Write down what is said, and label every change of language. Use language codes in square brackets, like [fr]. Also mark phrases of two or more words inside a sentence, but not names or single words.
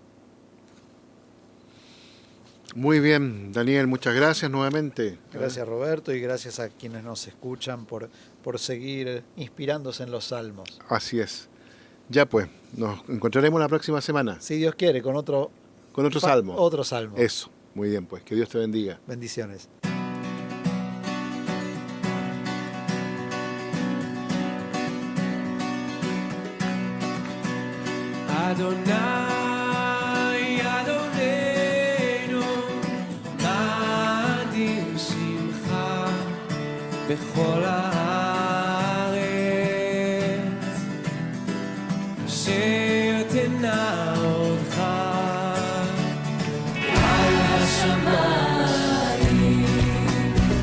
[es] Muy bien, Daniel, muchas gracias nuevamente. Gracias, Roberto, y gracias a quienes nos escuchan por seguir inspirándose en los salmos. Así es. Ya pues, nos encontraremos la próxima semana. Si Dios quiere, con otro salmo. Otro salmo. Eso, muy bien, pues, que Dios te bendiga. Bendiciones. [he] אדוני אדונינו, מה אדיר שמך בכל הארץ אשר תנה הודך על השמים.